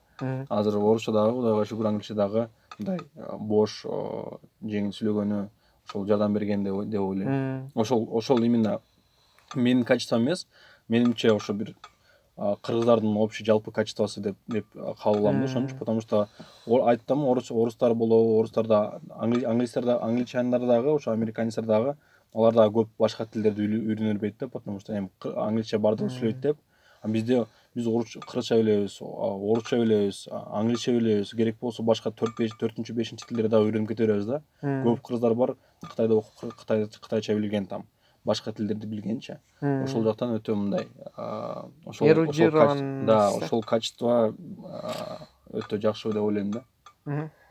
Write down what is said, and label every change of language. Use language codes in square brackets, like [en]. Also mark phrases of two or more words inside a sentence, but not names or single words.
[ky] Азыр орусча дагы, Кудайга шүгүр, англисче дагы мындай бош, жеңил сүйлөгөнү ошол жардам берген деп ойлойм. Ошол именно менин качеством эмес, менимче ошо бир кыргыздардын общий жалпы качествосы деп кабыл алам да ошончу, [ru] потому что [ky] айттым, орустар болобу, орустарда, англичандар дагы, ошо американецтер дагы, алар дагы көп башка тилдерди үйрөнө бербейт да, [ru] потому что [ky] эми англисче бардыгы сүйлөйт деп. Биз кыргызча билебиз, орусча билебиз, англисче билебиз, керек болсо башка 4-5 тилдерди дагы үйрөнүп кете беребиз да. Көп кыргыздар бар, Кытайда окуп, кытайча билген там, башка тилдерди билгенчи. Ошол жактан өтө мындай ошол качество өтө жакшы деп ойлойм да.